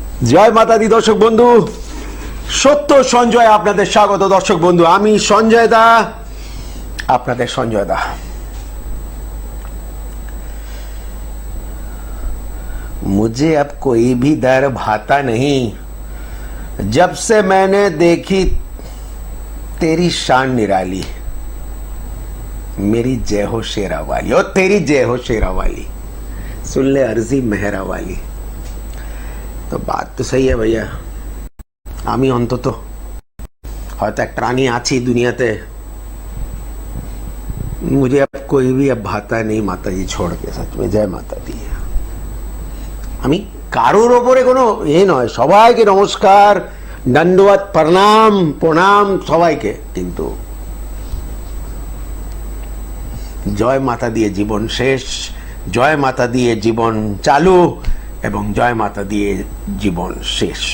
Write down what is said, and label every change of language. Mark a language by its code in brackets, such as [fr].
[bn] জয় মাতা দি দর্শক বন্ধু, সত্য সঞ্জয় আপনাদের স্বাগত। দর্শক বন্ধু, আমি সঞ্জয় দা, আপনাদের সঞ্জয় দা। [hi] मुझे अब कोई भी डर भाता नहीं, जब से मैंने देखी तेरी शान निराली। मेरी जय हो शेरा वाली, और तेरी जय हो शेरा वाली, सुन ले अर्जी मेहरा वाली। तो बात तो सही है भैया, [bn] আমি অন্তত হয়তো একটা প্রাণী আছি দুনিয়াতে। [hi] मुझे अब कोई भी अब भाता नहीं माता जी छोड़ के, सच में जय माता दी। [bn] আমি কারোর ওপরে কোনো নয়, সবাইকে নমস্কার, দণ্ডবত, প্রণাম প্রণাম সবাইকে, কিন্তু জয় মাতা দিয়ে জীবন শেষ, জয় মাতা দিয়ে জীবন চালু এবং জয় মাতা দিয়ে জীবন শেষ।